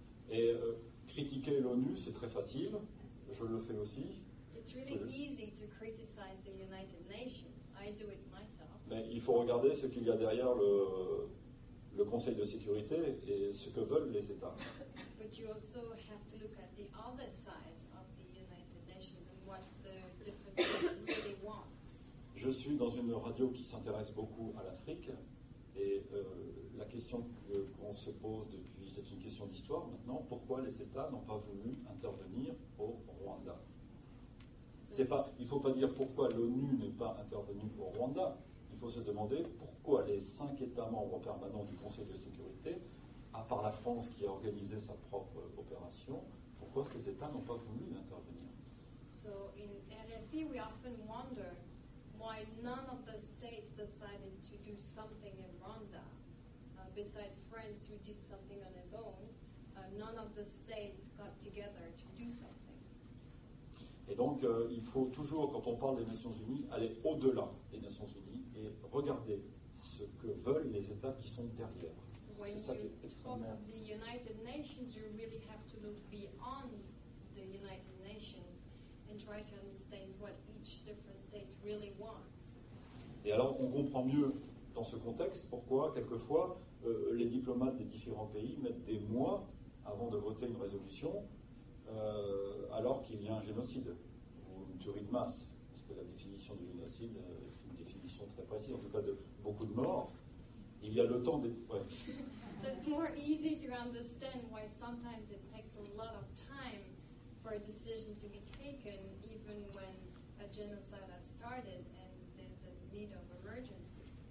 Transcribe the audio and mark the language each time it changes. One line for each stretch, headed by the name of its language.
French: Et critiquer l'ONU, c'est très facile. Je le fais aussi.
English: It's really easy to criticize the United Nations. I do it myself.
French: Mais il faut regarder ce qu'il y a derrière le Conseil de sécurité et ce que veulent les États.
English: But you also have to look at the other side of the United Nations and what the different states really want.
French: Je suis dans une radio qui s'intéresse beaucoup à l'Afrique et la question qu'on se pose depuis, c'est une question d'histoire maintenant, pourquoi les États n'ont pas voulu intervenir au Rwanda? Il ne faut pas dire pourquoi l'ONU n'est pas intervenue au Rwanda, il faut se demander pourquoi les 5 États membres permanents du Conseil de sécurité, à part la France qui a organisé sa propre opération, pourquoi ces États n'ont pas voulu intervenir?
English: So in RFI we often wonder why none of the states decided to do something in Rwanda. Besides France, who did something on his own, none of the states got together to do something.
French: Et donc, il faut toujours, quand on parle des Nations Unies, aller au-delà des Nations Unies et regarder ce que veulent les États qui sont derrière. C'est ça qui est extrêmement...
English: When you talk of the United Nations, you really have to look beyond the United Nations and try to understand what each different state really wants.
French: Et alors, on comprend mieux dans ce contexte pourquoi, quelquefois, les diplomates des différents pays mettent des mois avant de voter une résolution alors qu'il y a un génocide ou une tuerie de masse. Parce que la définition du génocide est une définition très précise, en tout cas de beaucoup de morts. Il y a le temps des... Ouais.
English: So it's more easy to understand why sometimes it takes a lot of time for a decision to be taken, even when a genocide has started and there's a need of emergency.